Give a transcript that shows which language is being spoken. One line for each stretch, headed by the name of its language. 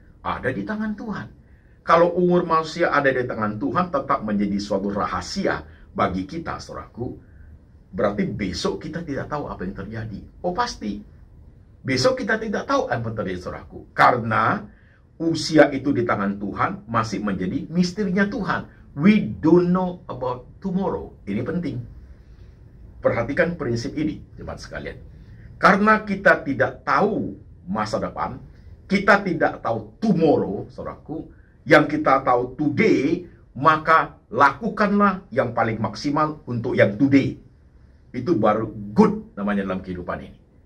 Indonesian: Ada di tangan Tuhan. Kalau umur manusia ada di tangan Tuhan, tetap menjadi suatu rahasia bagi kita, saudaraku. Berarti besok kita tidak tahu apa yang terjadi. Oh pasti. Besok kita tidak tahu apa yang terjadi, saudaraku. Karena usia itu di tangan Tuhan masih menjadi misterinya Tuhan.
English: We don't know about tomorrow.
Indonesian: Ini penting. Perhatikan prinsip ini, jemaat sekalian. Karena kita tidak tahu masa depan, kita tidak tahu tomorrow, saudaraku. Yang kita tahu today, maka lakukanlah yang paling maksimal untuk yang today. Itu baru good namanya dalam kehidupan ini.